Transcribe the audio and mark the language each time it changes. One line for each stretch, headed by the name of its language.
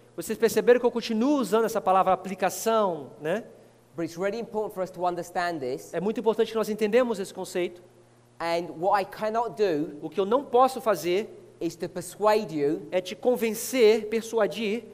Portuguese: Vocês perceberam que eu continuo usando essa palavra aplicação, né?
English: But it's really important for us to understand this.
Portuguese: É muito importante que nós entendamos esse conceito.
English: And what I cannot do
Portuguese: O que eu não posso fazer
English: is to persuade you
Portuguese: é te convencer, persuadir